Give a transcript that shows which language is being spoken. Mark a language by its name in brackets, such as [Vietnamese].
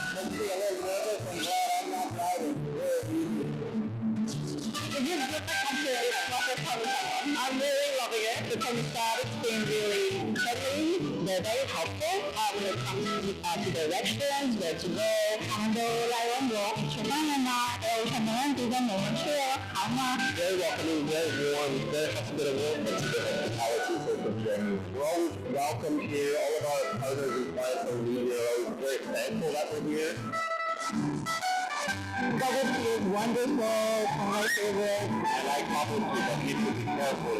[English] Makes me a little nervous and glad I'm not driving. Very easy. If you look at the country, it's not the Taiwan. I'm really loving it. From the start, it's been really friendly. They're very helpful when it comes to the restaurants, where to go. [Chinese] 他们都来问我吃饭了吗？有什么问题跟我们说好吗？ [English] Very welcoming, very warm, very hospitable. It's a different mentality for sure. We're always welcome here. All of our partners and clients are always very thankful that we're here. Bubble tea is wonderful. My favorite. I like bubble tea, but you need to be careful.